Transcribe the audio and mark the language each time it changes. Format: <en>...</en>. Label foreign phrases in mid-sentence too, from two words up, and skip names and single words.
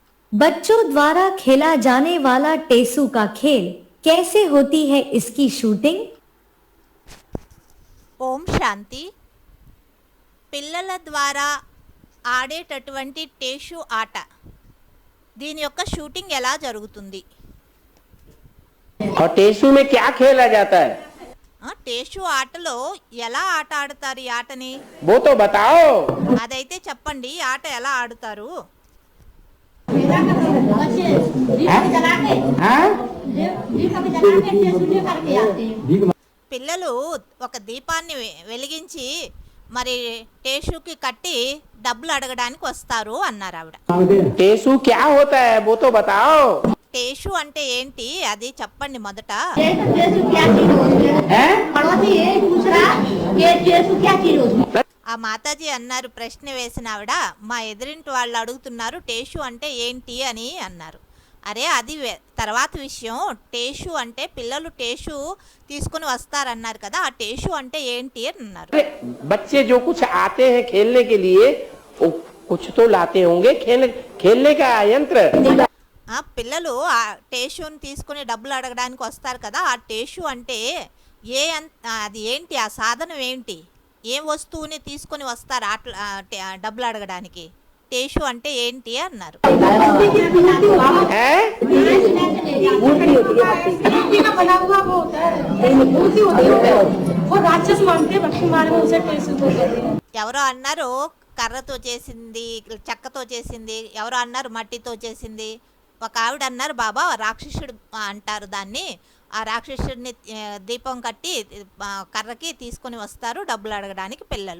<hi>बच्चों द्वारा खेला जाने वाला टेसू का खेल कैसे होती है इसकी शूटिंग?</hi> <te>ఓం శాంతి. పిల్లల ద్వారా ఆడేటటువంటి టేషు ఆట, దీని యొక్క షూటింగ్ ఎలా జరుగుతుంది?</te> <hi>और टेसू में क्या खेला जाता है</hi> <te>టేషు ఆటలో ఎలా ఆట ఆడతారు ఈ ఆటని?</te> <hi>वो तो बताओ।</hi> <te>అదైతే చెప్పండి, ఈ ఆట ఎలా ఆడుతారు? పిల్లలు ఒక దీపాన్ని వెలిగించి మరి టేషుకి కట్టి డబ్బులు అడగడానికి వస్తారు అన్నారు ఆవిడ.</te> <hi>टेसू क्या होता है वो तो बताओ।</hi> <te>టేషు అంటే ఏంటి అది చెప్పండి మొదట. ఆ మాతాజీ అన్నారు, ప్రశ్న వేసిన ఆవిడ, మా ఎదురింటి వాళ్ళు అడుగుతున్నారు టేషు అంటే ఏంటి అని అన్నారు. అరే అది తర్వాత విషయం, టేషు అంటే పిల్లలు టేషు తీసుకుని వస్తారన్నారు కదా, ఆ టేషు అంటే ఏంటి అని అన్నారు.</te> <hi>बच्चे जो कुछ आते हैं खेलने के लिए वो कुछ तो लाते होंगे खेलने का यंत्र।</hi> <te>పిల్లలు ఆ టేషుని తీసుకుని డబ్బులు అడగడానికి వస్తారు కదా, ఆ టేషు అంటే అది ఏంటి, ఆ సాధనం ఏంటి, ఏం వస్తువుని తీసుకొని వస్తారు డబ్బులు అడగడానికి? టేషు అంటే ఏంటి అన్నారు. ఎవరో అన్నారు కర్రతో చేసింది, చెక్కతో చేసింది, ఎవరో అన్నారు మట్టితో చేసింది, ఒక ఆవిడ అన్నారు బాబా రాక్షసుడు అంటారు దాన్ని, ఆ రాక్షసుడిని దీపం కట్టి కర్రకి తీసుకొని వస్తారు డబ్బులు అడగడానికి పిల్లలు.</te>